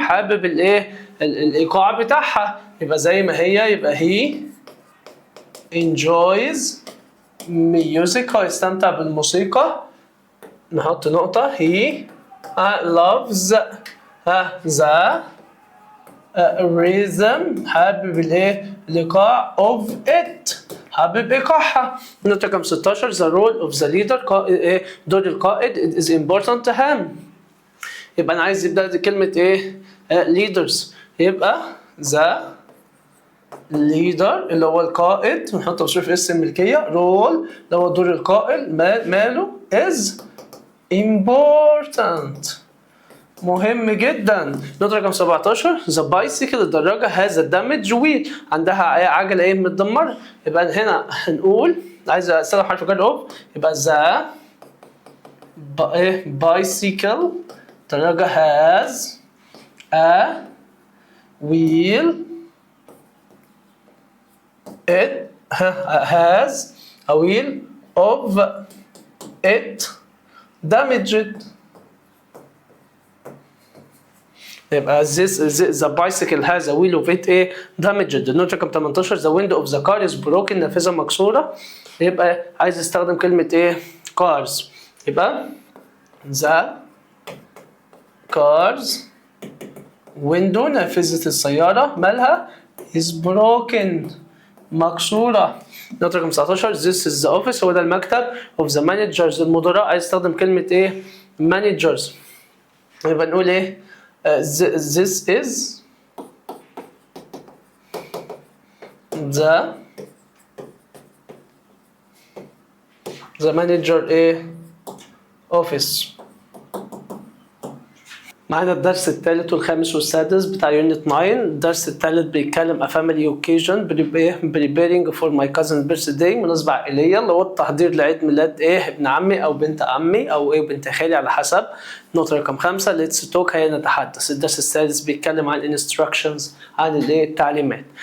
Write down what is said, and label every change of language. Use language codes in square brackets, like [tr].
[ar] حابب الايه؟ الإيقاع بتاعها يبقى زي ما هي يبقى [en] he enjoys music. [ar] يستمتع بالموسيقى. نحط نقطة [en] he loves the rhythm. [ar] حابب الايه؟ الإيقاع of it. حابب إيقاعها. نقطة رقم 16 [en] the role of the leader. [ar] دور القائد [en] is important to him. [ar] يبقى أنا عايز يبدأ كلمة إيه؟ leaders يبقى the leader اللي هو القائد ونحط تصريف اسم الملكية. role اللي هو دور القائد ماله [en] is important [ar] مهم جدا. نقطة رقم 17 [en] the bicycle الدراجة has a damaged wheel. [ar] عندها عجلة ايه متدمرة. يبقى هنا هنقول عايز استخدم حرف جر اوف يبقى [en] the bicycle [ar] الدراجة [en] has a wheel. it has a wheel of it damaged. [ar] يبقى [en] the bicycle has a wheel of it damaged. [ar] النقطة رقم 18 [en] the window of the car is broken. [ar] نافذة مكسورة. يبقى عايز استخدم كلمة cars. يبقى [en] the cars window [ar] نافذة السيارة مالها [en] is broken [ar] مكسورة. نقطة رقم 19 [en] this is the office. [ar] هو ده المكتب [en] of the managers المدراء. [ar] عايز استخدم كلمة managers. يبقى نقول [en] this is the manager office. [ar] معانا الدرس الثالث والخامس والسادس بتاع يونت 9. الدرس الثالث بيتكلم [en] a family occasion preparing for my cousin's birthday، [ar] مناسبة عائلية اللي هو التحضير لعيد ميلاد ابن عمي أو بنت عمي أو بنت خالي على حسب. نقطة رقم 5 [en] let's talk، [ar] هي نتحدث. الدرس السادس بيتكلم عن instructions، عن التعليمات.